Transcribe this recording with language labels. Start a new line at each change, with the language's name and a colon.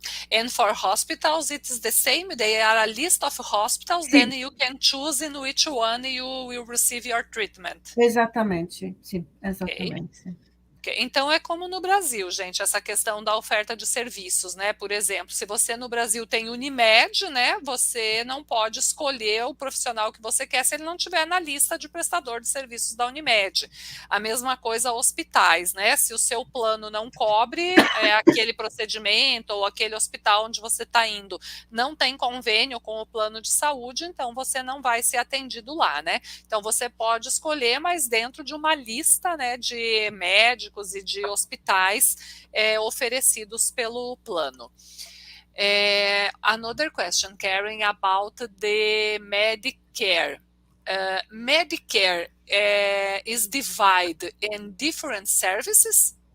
English: And for hospitals, it is the same. They are a list of hospitals, then you can choose in which one you will receive your treatment.
Portuguese: Exatamente, sim, exatamente. Okay. Então, é como no Brasil, gente, essa questão da oferta de serviços, né? Por exemplo, se você no Brasil tem Unimed, né? Você não pode escolher o profissional que você quer se ele não tiver na lista de prestador de serviços da Unimed. A mesma coisa hospitais, né? Se o seu plano não cobre aquele procedimento ou aquele hospital onde você está indo, não tem convênio com o plano de saúde, então você não vai ser atendido lá, né? Então, você pode escolher, mas dentro de uma lista, né, de médicos e de hospitais oferecidos pelo plano.
English: Another question, Karen, about the Medicare. Medicare is divided in different services?